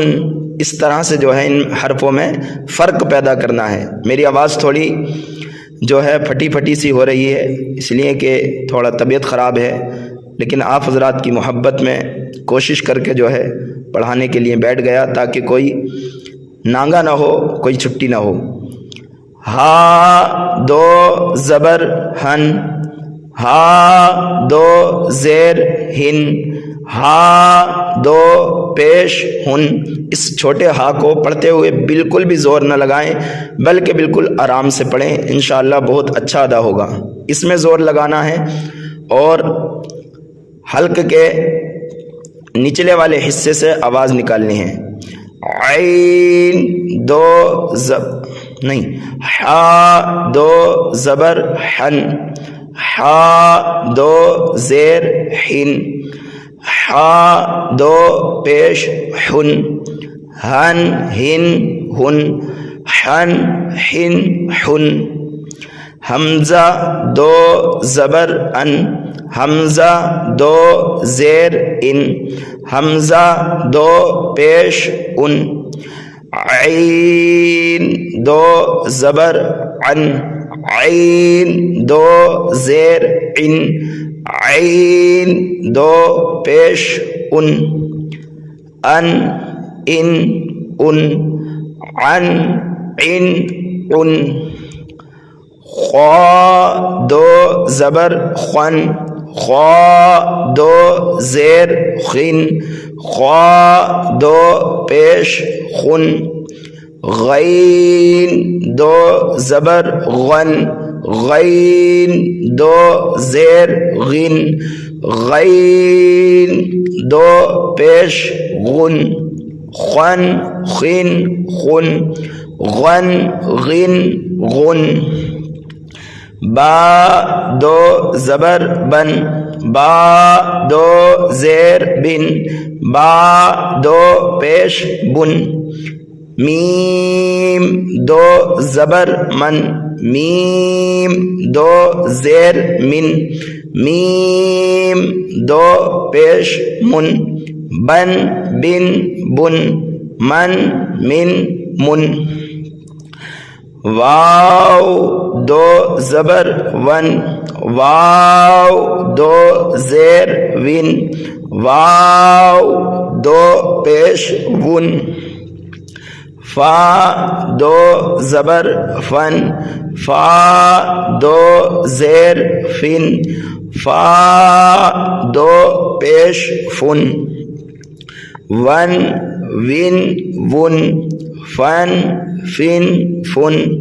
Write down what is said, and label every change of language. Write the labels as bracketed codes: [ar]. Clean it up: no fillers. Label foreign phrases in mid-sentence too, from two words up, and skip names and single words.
[ur] اس طرح سے جو ہے ان حرفوں میں فرق پیدا کرنا ہے. میری آواز تھوڑی جو ہے پھٹی پھٹی سی ہو رہی ہے، اس لیے کہ تھوڑا طبیعت خراب ہے، لیکن آپ حضرات کی محبت میں کوشش کر کے جو ہے پڑھانے کے لیے بیٹھ گیا، تاکہ کوئی نانگا نہ ہو، کوئی چھٹی نہ ہو. ہا دو زبر ہن، ہا دو زیر ہن، ہا دو پیش ہن. اس چھوٹے ہا کو پڑھتے ہوئے بالکل بھی زور نہ لگائیں، بلکہ بالکل آرام سے پڑھیں، انشاءاللہ بہت اچھا ادا ہوگا. اس میں زور لگانا ہے اور حلق کے نچلے والے حصے سے آواز نکالنی ہے. عین دو نہیں، ہا دو زبر ہن، ہا دو زیر ہن، ہا دو پیش ہن، ہن ہن ہن، ہن ہن ہن، حمزہ دو زبر ان، حمزہ دو زیر ان، حمزہ دو پیش ان، عین دو زبر عن، عین دو زیر ان، عین دو پیش ان، ان ان ان، عن عن ان، خا دو زبر خن، خا دو زیر خن، خا دو پیش خن، غین دو زبر غن، غین دو زیر غن، غین دو پیش غن، خن خن خن، غن غن غن، با دو زبر بن، با دو زیر بن، با دو پیش بن، میم دو زبر من، میم دو زیر من، میم دو پیش من، بن بن بن، من من من، واو دو زبر ون، واو دو زیر ون، واو دو پیش ون، فا دو زبر فن، فا دو زیر فن، فا دو پیش فن، ون ون ون، فن فن فن،